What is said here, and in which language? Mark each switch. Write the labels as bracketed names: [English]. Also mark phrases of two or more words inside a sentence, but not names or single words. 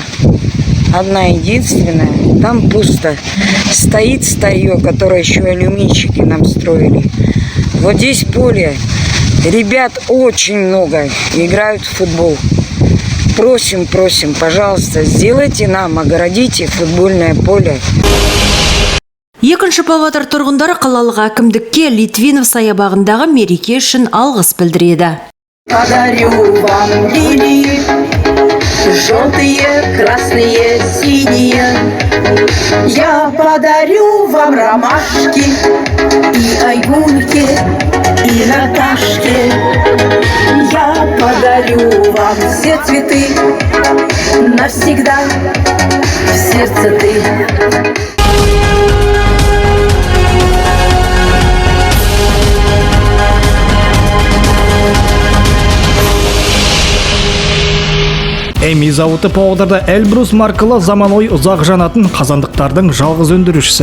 [Russian] Одна единственная. Там пусто. Стоит старье, которое еще алюминчики нам строили. Вот здесь поле. Ребят очень много. Играют в футбол. Просим, пожалуйста, сделайте нам, огородите футбольное поле. [Kazakh] Екінші Павлодар тұрғындары қалалық әкімдікке Литвинов саябағындағы мереке үшін алғыс білдіреді. [Russian] Подарю вам лилии, желтые, красные, синие. Я подарю вам ромашки и айгульки, и Наташки. Я подарю вам все цветы, навсегда в сердце ты. [Kazakh] Әми зауыты Павлодарда Эльбрус маркалы заманауи ұзақ жанатын қазандықтардың жалғыз өндірушісі.